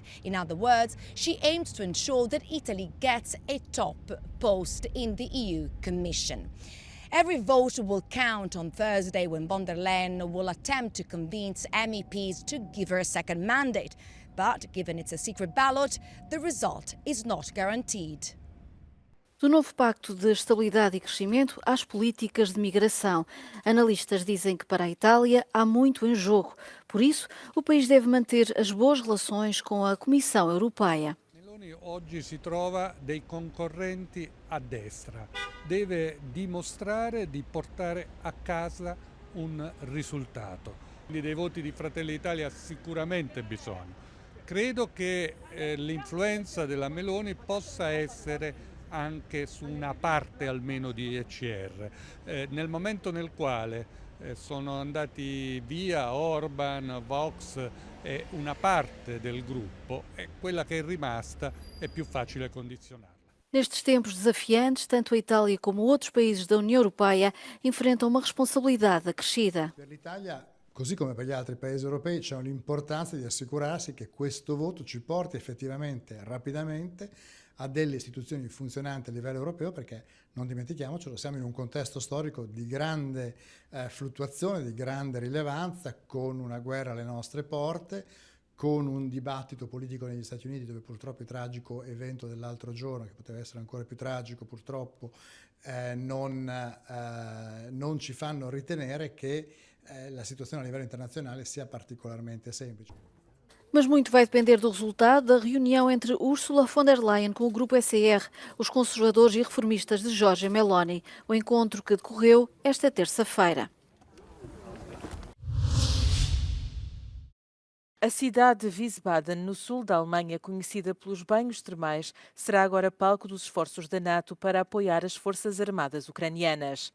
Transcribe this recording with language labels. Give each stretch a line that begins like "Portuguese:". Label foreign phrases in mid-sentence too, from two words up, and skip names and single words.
English: In other words, she aims to ensure that Italy gets a top post in the EU Commission. Every vote will count on Thursday when von der Leyen will attempt to convince MEPs to give her a second mandate. But given it's a secret ballot, the result is not guaranteed.
Portuguese: Do novo Pacto de Estabilidade e Crescimento às políticas de migração. Analistas dizem que para a Itália há muito em jogo. Por isso, o país deve manter as boas relações com a Comissão Europeia.
Italian: Meloni oggi si trova dei concorrenti a destra. Deve dimostrare di portare a casa un risultato. Quindi dei voti di Fratelli d'Italia sicuramente bisogno. Credo che l'influenza della Meloni possa essere anche su una parte almeno di ECR. Nel momento nel quale sono andati via Orban, Vox e una parte del gruppo, quella che è rimasta è più facile condizionarla.
Portuguese: Nestes tempos desafiantes, tanto a Itália como outros países da União Europeia enfrentam uma responsabilidade acrescida.
Italian: Per l'Italia, così come per gli altri paesi europei, c'è l'importanza di assicurarsi che questo voto ci porti effettivamente, rapidamente, a delle istituzioni funzionanti a livello europeo, perché non dimentichiamocelo, siamo in un contesto storico di grande fluttuazione, di grande rilevanza, con una guerra alle nostre porte, con un dibattito politico negli Stati Uniti, dove purtroppo il tragico evento dell'altro giorno, che poteva essere ancora più tragico purtroppo, non ci fanno ritenere che la situazione a livello internazionale sia particolarmente semplice.
Portuguese: Mas muito vai depender do resultado da reunião entre Ursula von der Leyen com o grupo ECR, os conservadores e reformistas de Giorgia Meloni, o encontro que decorreu esta terça-feira. A cidade de Wiesbaden, no sul da Alemanha, conhecida pelos banhos termais, será agora palco dos esforços da NATO para apoiar as forças armadas ucranianas.